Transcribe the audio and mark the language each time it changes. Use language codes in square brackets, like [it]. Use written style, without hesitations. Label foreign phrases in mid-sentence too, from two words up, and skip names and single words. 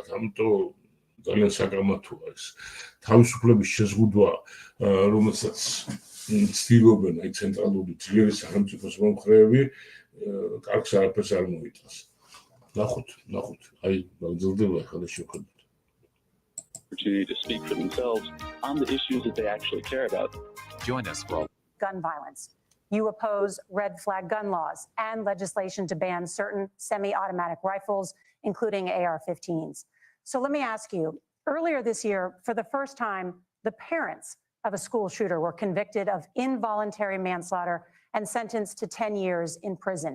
[ka] ამიტომ ძალიან საკამათოა ეს თავისუფლების შეზღუდვა, რომელსაც ცდილობენ აი ცენტრალური ძლიერი სახელმწიფოს მომხრეები, კარგს არაფერს არ მოიტანს. ნახოთ, აი გაგრძელდება ახლა და შევხედოთ. [en] Opportunity to speak for themselves on the issues that they actually care about. Join us for gun violence. You oppose red flag gun laws and legislation to ban certain semi-automatic rifles, including AR-15s. So let me ask you, earlier this year, for the first time, the parents of a school shooter were convicted of involuntary manslaughter and sentenced to 10 years in prison.